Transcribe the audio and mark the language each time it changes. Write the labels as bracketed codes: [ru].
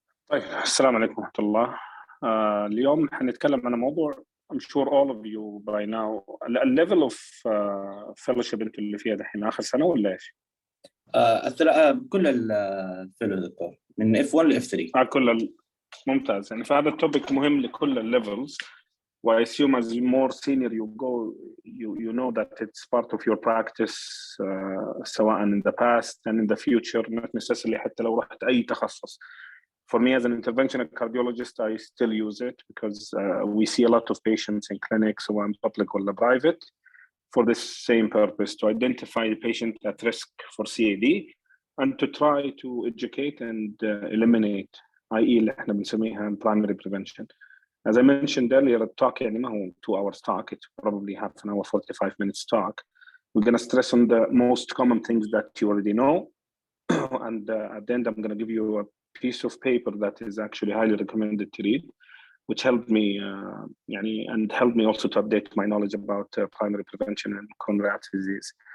[ar] طيب السلام عليكم ورحمة الله. اليوم حنتكلم عن موضوع [en] I'm sure all of you by now [ar] الليفل اوف fellowship انتوا اللي فيها دحين آخر سنة ولا ايش؟ كل الفيلو دكتور من F1 ل F3. ممتاز. يعني فهذا التوبيك مهم لكل الليفلز. [en] I assume as more senior you go, you know that it's part of your practice سواء in the past and in the future, not necessarily [ar] حتى لو رحت أي تخصص. [en] For me as an interventional cardiologist, I still use it because we see a lot of patients in clinics, one public or private, for this same purpose, to identify the patient at risk for CAD and to try to educate and eliminate, i.e. [ar] اللي احنا بنسميها primary prevention. [en] As I mentioned earlier, the talk [ar] يعني ما هو [en] 2 hours talk, it's probably half an hour, 45 minutes talk. We're going to stress on the most common things that you already know. And at the end, I'm going to give you a piece of paper that is actually highly recommended to read, which helped me and helped me also to update my knowledge about primary prevention and coronary artery disease.